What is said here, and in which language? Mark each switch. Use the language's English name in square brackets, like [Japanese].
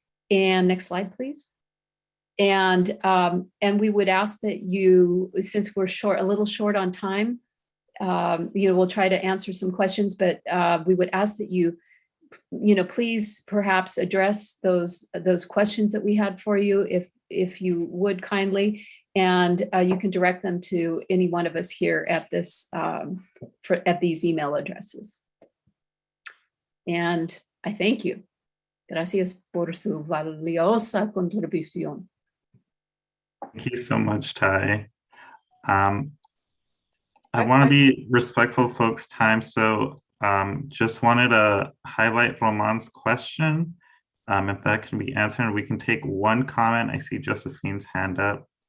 [English] And next slide, please. And we would ask that you, since we're a little short on time, we'll try to answer some questions, but we would ask that you, please perhaps address those questions that we had for you, if you would kindly, and you can direct them to any one of us here at this at these email addresses. And I thank you. [Spanish] Gracias por su valiosa contribución. [English] Thank you so much, Ty. I want to be respectful of folks' time, so just wanted to highlight Roman's question. If that can be answered, we can take one comment. I see Josephine's hand up.